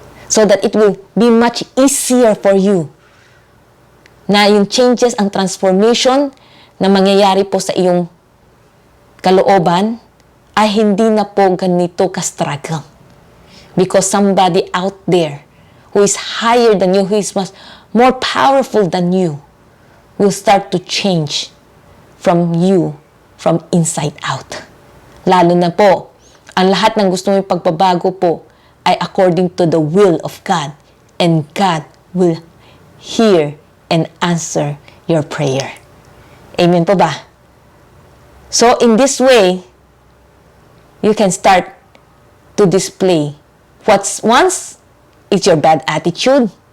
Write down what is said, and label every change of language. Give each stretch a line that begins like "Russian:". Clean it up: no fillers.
English: So that it will be much easier for you
Filipino: na yung changes, ang transformation na mangyayari po sa iyong kalooban ay hindi na po ganito ka-struggle.
English: Because somebody out there who is higher than you, who is much more powerful than you, will start to change from you, from inside out.
Filipino: Lalo na po, ang lahat ng gusto mong pagbabago po ay
English: according to the will of God. And God will hear and answer your prayer. Amen po ba? So, in this way, you can start to display what's once is your bad attitude.